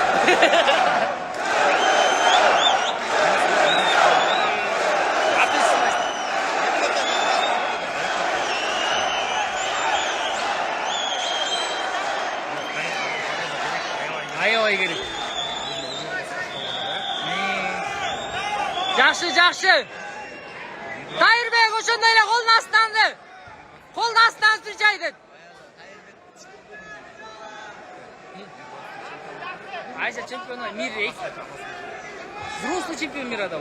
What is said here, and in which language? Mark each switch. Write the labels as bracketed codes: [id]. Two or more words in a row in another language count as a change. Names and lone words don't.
[ko] Ayo 이게. [kk] Жақсы. [ky] Тайырбек ошондой эле колун астынан встречайды. [ru] Айша чемпион мира. Взрослый чемпион мира да.